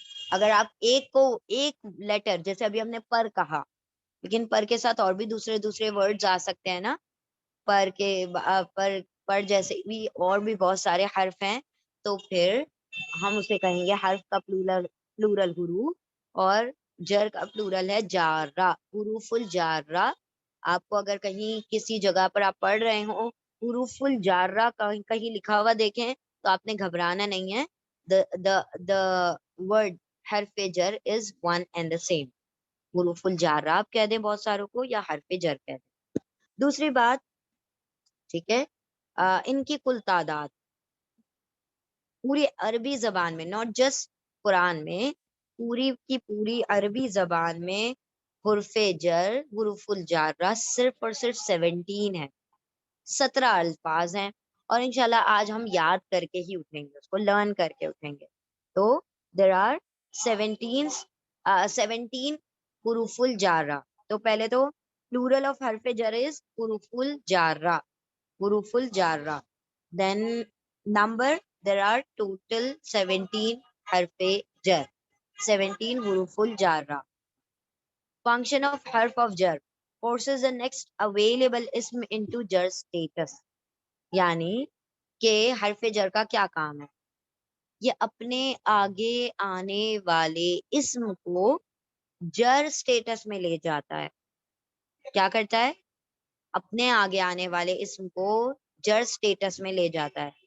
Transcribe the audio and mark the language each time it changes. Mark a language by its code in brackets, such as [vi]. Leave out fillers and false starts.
[ur] اگر آپ ایک لیٹر, جیسے ابھی ہم نے پر کہا, لیکن پر کے ساتھ اور بھی دوسرے ورڈز آ سکتے ہیں نا, پر کے پر جیسے بھی اور بھی بہت سارے حرف ہیں, تو پھر ہم اسے کہیں گے حرف کا پلورل حروف, اور جر کا پلورل ہے جارہ, حروف الجارہ. آپ کو اگر کہیں کسی جگہ پر آپ پڑھ رہے ہو حروف الجارہ کہیں لکھا ہوا دیکھیں تو آپ نے گھبرانا نہیں ہے. [en] the word حرف جر is one and the same. [ur] حروف الجارہ آپ کہہ دیں بہت ساروں کو, یا حرف جر کہہ دیں. دوسری بات, ٹھیک ہے, ان کی کل تعداد پوری عربی زبان میں, [en] not just [ur] قرآن میں, پوری کی پوری عربی زبان میں حرف جر حروف الجارہ صرف اور صرف 17 ہے, 17 الفاظ ہیں. اور انشاءاللہ آج ہم یاد کر کے ہی اٹھیں گے, اس کو لرن کر کے اٹھیں گے. [en] تو there are 17 حروف الجارہ. [ur] تو پہلے تو [en] plural of حرف جر is حروف الجارہ, حروف الجارہ. then number, there are total 17 حرف جر, 17 حروف الجارہ. function of حرف of jar forces the next available اسم into jar status. [ur] یعنی کہ حرف جر کا کیا کام ہے, یہ اپنے آگے آنے والے اسم کو جر سٹیٹس میں لے جاتا ہے. کیا کرتا ہے, اپنے آگے آنے والے اسم کو جر سٹیٹس میں لے جاتا ہے.